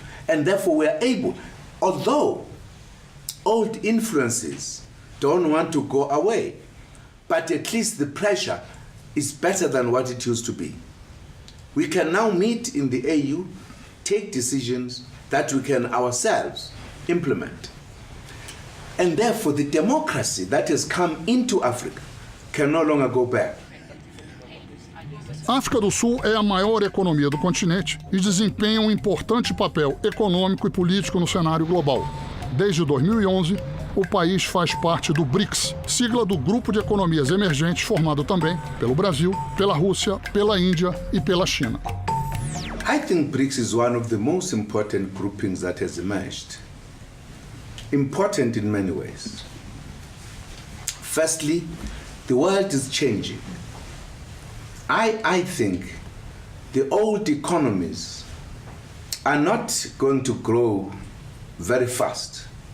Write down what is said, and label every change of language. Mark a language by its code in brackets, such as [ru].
[en] And therefore we are able, although old influences don't want to go away, but at least the pressure is better than what it used to be. We can now meet in the AU, take decisions that we can ourselves implement. And therefore the democracy that has come into Africa can no longer go back. [pt] A África do Sul é a maior economia do continente e desempenha um importante papel econômico e político no cenário global. Desde 2011, o país faz parte do BRICS, sigla do Grupo de Economias Emergentes formado também pelo Brasil, pela Rússia, pela Índia e pela China. [en] I think BRICS is one of the most important groupings that has emerged. Important in many ways. Firstly, the world is changing. I think the old economies are not going to grow very fast.